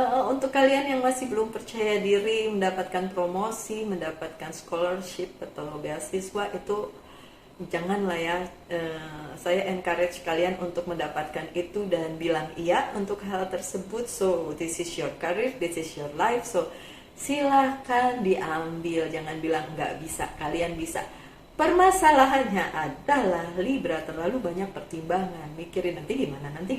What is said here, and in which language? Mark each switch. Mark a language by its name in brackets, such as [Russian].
[Indonesian] Untuk kalian yang masih belum percaya diri mendapatkan promosi, mendapatkan scholarship atau beasiswa, itu janganlah ya. Saya encourage kalian untuk mendapatkan itu dan bilang iya untuk hal tersebut. [English] So this is your career, this is your life, so [Indonesian] silahkan diambil. Jangan bilang nggak bisa, kalian bisa. Permasalahannya adalah Libra terlalu banyak pertimbangan, mikirin nanti gimana.